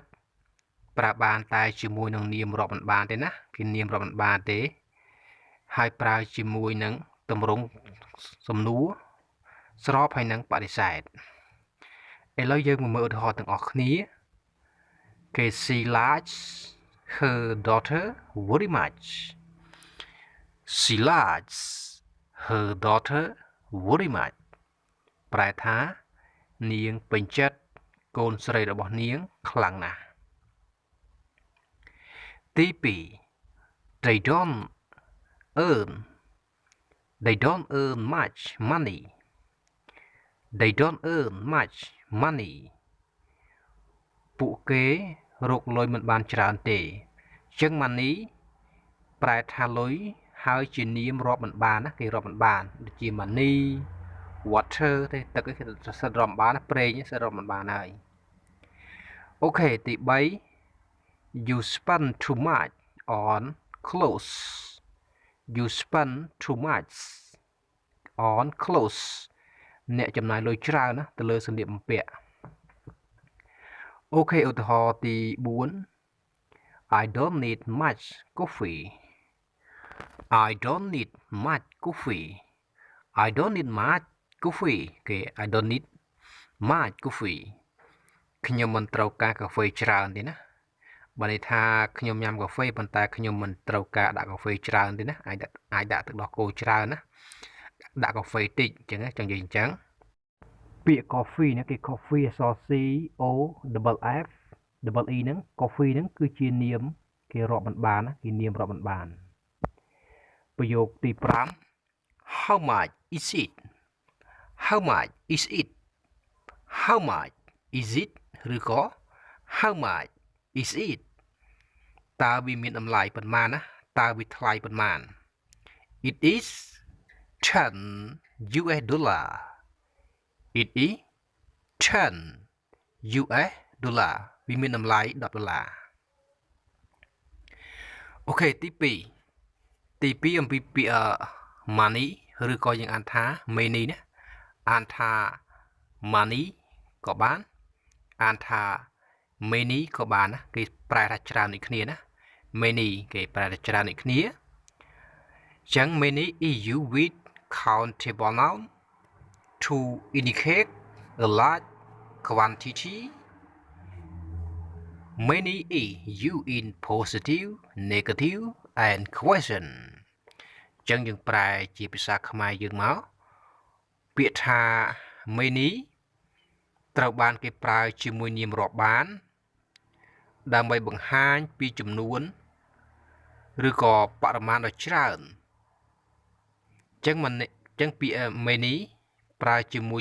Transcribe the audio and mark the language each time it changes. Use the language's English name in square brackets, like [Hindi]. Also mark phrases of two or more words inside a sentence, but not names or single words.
[Khmer] ប្រើបានតែជាមួយនឹងនាមរាប់មិនបានទេណាគេនាមរាប់មិនបានទេ ហើយប្រើជាមួយនឹងទម្រង់សំណួរស្របហើយនឹងបដិសេធឥឡូវយើងមកមើលឧទាហរណ៍ទាំងអស់គ្នាគេ [English] she likes her daughter very much she likes her daughter very much [Khmer] ប្រែថានាងពេញចិត្តកូនស្រីរបស់នាងខ្លាំងណាស់ [English] ទី2 they don't earn much money they don't earn much money [Khmer] ពួកគេរក លុយមិនបានច្រើនទេអញ្ចឹង money ប្រែថាលុយហើយជានាមរាប់មិនបានណាគេរាប់មិនបានដូចជា [English] money water [Khmer] ទេទឹកគេសិតរាប់មិនបានណាប្រេងសិតរាប់មិនបានហើយអូខេទី3 [English] you spend too much on clothes you spend too much on clothes [Khmer] អ្នកចំណាយលុយច្រើនណាទៅលើសម្លៀកបំពាក់អូខេឧទាហរណ៍ទី4 [English] I don't need much coffee I don't need much coffee I don't need much coffee [Khmer] គេ [English] I don't need much coffee [Khmer] ខ្ញុំមិនត្រូវការកាហ្វេច្រើនទេណាបើន័យថាខ្ញុំញ៉ាំកាហ្វេប៉ុន្តែខ្ញុំ មិនត្រូវការដាក់កាហ្វេច្រើនទេណាអាចដាក់ទឹកដោះគោច្រើនណាដាក់កាហ្វេតិចអញ្ចឹងចង់និយាយអញ្ចឹង ពាក្យ coffee ណាគេ coffee អក្សរ C O F E ហ្នឹង coffee ហ្នឹងគឺជានាមគេរាប់មិនបានណាគេនាមរាប់មិនបានប្រយោគទី5 [English] How much is it How much is it How much is it [Khmer] ឬក៏ [English] How much is it [Khmer] តើវាមានតម្លៃប៉ុន្មានណាតើវាថ្លៃប៉ុន្មាន [English] It is $10 It is $10 [Khmer] វាមានតម្លៃ$10អូខេទី2អំពីពា ក្យ money ឬក៏យើងអានថា money ណាអានថា money ក៏បានអានថា many ក៏បានណាគេប្រែថាច្រើនដូចគ្នាណា many គេប្រែថាច្រើនដូចគ្នាចឹង [English] many is used with countable noun to indicate a large quantity. Many is used in positive, negative and question [Khmer] ចឹងយើងប្រែជាភាសាខ្មែរយើងមកពាក្យថា many ត្រូវបានគេប្រើជាមួយនាមរាប់ បានដើម្បីបង្ហាញពីចំនួនឬក៏បរិមាណដ៏ច្រើនចឹងពាក្យ many ប្រើជាមួយ